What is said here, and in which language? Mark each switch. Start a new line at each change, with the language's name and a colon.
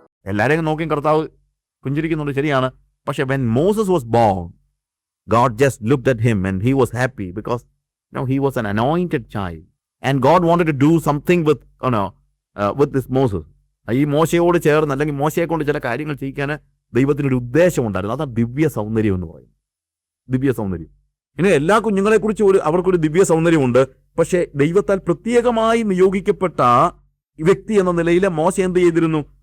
Malayalam: എല്ലാവരെയും നോക്കിയും കർത്താവ് പുഞ്ചിരിക്കുന്നുണ്ട്, ശരിയാണ്. പക്ഷെ
English: when Moses was born, God just looked at him and he was happy because he was an anointed child and God wanted to do something with this Moses.
Malayalam: ഈ മോശയോട് ചേർന്ന് അല്ലെങ്കിൽ മോശയെ കൊണ്ട് ചില കാര്യങ്ങൾ ചെയ്യിക്കാൻ ദൈവത്തിനൊരു ഉദ്ദേശമുണ്ടായിരുന്നു. അതാണ് ദിവ്യ സൗന്ദര്യം എന്ന് പറയുന്നത്. ദിവ്യ സൗന്ദര്യം. ഇനി എല്ലാ കുഞ്ഞുങ്ങളെക്കുറിച്ച് അവർക്കൊരു ദിവ്യ സൗന്ദര്യമുണ്ട്. പക്ഷേ ദൈവത്താൽ പ്രത്യേകമായി നിയോഗിക്കപ്പെട്ട വ്യക്തി എന്ന നിലയിൽ മോശ എന്ത് ചെയ്തിരുന്നു?